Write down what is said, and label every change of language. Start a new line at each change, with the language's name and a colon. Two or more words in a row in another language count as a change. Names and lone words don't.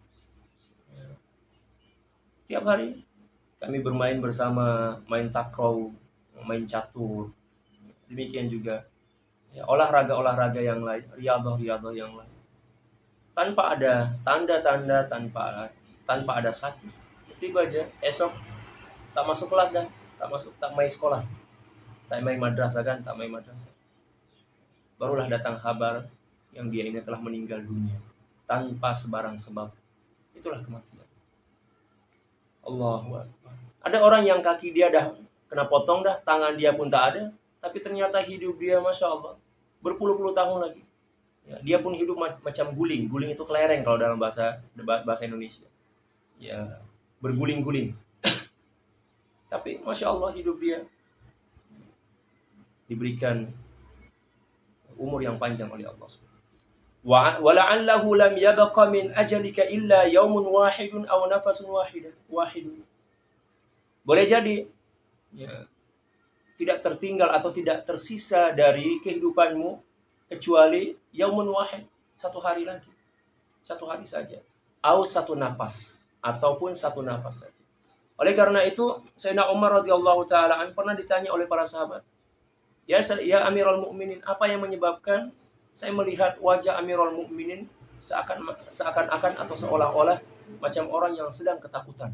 Malay: Tiap hari kami bermain bersama, main takraw, main catur. Demikian juga ya, olahraga-olahraga yang lain, riyadhah yang lain. Tanpa ada tanda-tanda, tanpa ada sakit. Tiba aja esok tak masuk kelas dah, tak main sekolah, tak main madrasah kan, tak main madrasah. Barulah datang kabar yang dia ini telah meninggal dunia tanpa sebarang sebab. Itulah kematian.
Arabic: الله أكبر.
Malay: Ada orang yang kaki dia dah kena potong dah, tangan dia pun tak ada, tapi ternyata hidup dia
Arabic: ما شاء الله
Malay: berpuluh-puluh tahun lagi. Ya, dia pun hidup macam guling. Guling itu kelereng kalau dalam bahasa Indonesia. Ya, berguling-guling. Tapi
Arabic: ما شاء الله
Malay: hidup dia diberikan umur yang panjang oleh Allah.
Arabic: ولعل الله لم يبق من أجلك إلا يوم واحد أو نفس واحد.
Malay: Boleh jadi ya, tidak tertinggal atau tidak tersisa dari kehidupanmu kecuali
Arabic: يوم واحد,
Malay: satu hari lagi. Satu hari saja. Atau satu nafas, ataupun satu nafas saja. Oleh karena itu, Sayyidina Umar
Arabic: رضي الله تعالى
Malay: pernah ditanya oleh para sahabat,
Arabic: يا أمير المؤمنين,
Malay: apa yang menyebabkan saya melihat wajah
Arabic: أمير المؤمنين
Malay: seakan-akan atau seolah-olah macam orang yang sedang ketakutan.